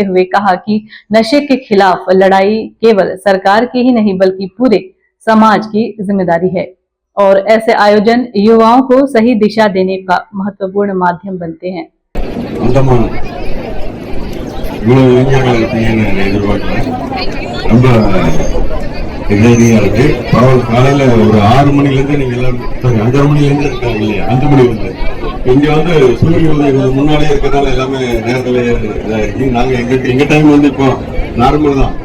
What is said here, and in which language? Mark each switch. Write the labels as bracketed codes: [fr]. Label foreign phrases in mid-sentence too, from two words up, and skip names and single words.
[hi] हुए कहा कि नशे के खिलाफ लड़ाई केवल सरकार की ही नहीं बल्कि पूरे समाज की जिम्मेदारी है और ऐसे आयोजन युवाओं को सही दिशा देने का महत्वपूर्ण माध्यम बनते हैं। [ta] காலையில ஒரு 6 மணில இருந்து நீங்க எல்லாரும் 5:30 மணில இருந்து இருக்காங்க இல்லையா, 5 மணி வந்து இங்க வந்து சூரிய உதயம் முன்னாலே இருக்கிறதால எல்லாமே நேரத்துல நாங்க எங்க டைம் வந்து இப்போ நார்மல் தான்.